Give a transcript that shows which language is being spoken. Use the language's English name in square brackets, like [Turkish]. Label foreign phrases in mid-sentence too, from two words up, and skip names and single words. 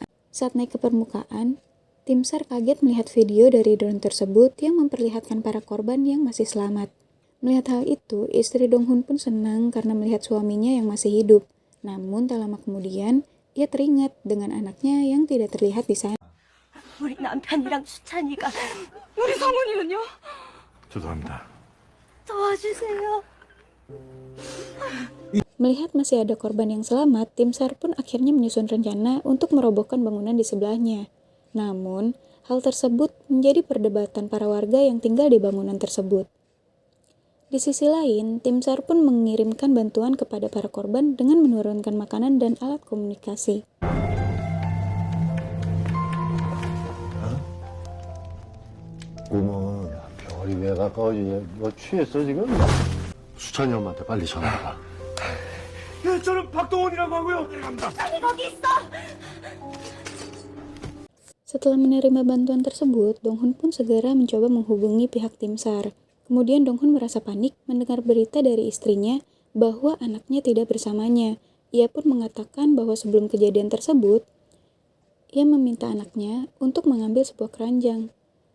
[Indonesian] Saat naik ke permukaan, tim SAR kaget melihat video dari drone tersebut yang memperlihatkan para korban yang masih selamat. Melihat hal itu, istri Donghoon pun senang karena melihat suaminya yang masih hidup. Namun tak lama kemudian, ia teringat dengan anaknya yang tidak terlihat di sana. [Korean] 우리 남편이랑 수찬이가 우리 성훈이는요? 죄송합니다. 도와주세요. [Indonesian] Melihat masih ada korban yang selamat, tim SAR pun akhirnya menyusun rencana untuk merobohkan bangunan di sebelahnya. Namun, hal tersebut menjadi perdebatan para warga yang tinggal di bangunan tersebut. Di sisi lain, tim SAR pun mengirimkan bantuan kepada para korban dengan menurunkan makanan dan alat komunikasi. [Korean] 꿈은 별이 왜 가까워지냐? 너 취했어 지금? 수찬이 엄마한테 빨리 전화해봐. 예, 저는 박동원이라고 하고요. 갑니다. [Indonesian] Setelah menerima bantuan tersebut, Donghoon pun segera mencoba menghubungi pihak tim SAR. Kemudian Donghoon merasa panik mendengar berita dari istrinya bahwa anaknya tidak bersamanya. Ia pun mengatakan bahwa sebelum kejadian tersebut, ia meminta anaknya untuk mengambil sebuah keranjang.